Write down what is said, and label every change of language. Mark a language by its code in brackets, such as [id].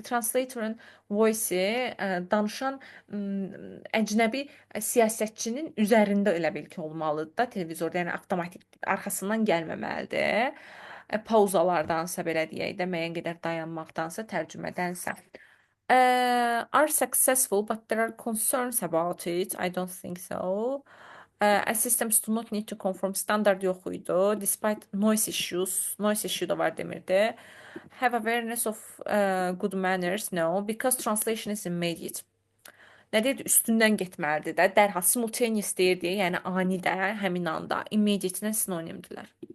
[az] Translatorın voice danışan əcnəbi siyasətçinin üzərində elə bil ki olmalıdır da televizorda, yəni avtomatik arxasından gəlməməlidir. Pauzalardansa belə deyək də, müəyyən qədər dayanmaqdansa, tərcümədənsə. [en] Are successful, but there are concerns about it. I don't think so. As systems do not need to conform standard [az] yox idi. [en] Despite noise issues, noise issue [az] da var demirdi. [en] Have awareness of good manners, no, because translation is immediate. [az] Nə deyirdi? Üstündən getməlidir də. Dərhal simultaneous deyirdi, yəni ani də, həmin anda. Immediate-nə sinonimdirlər.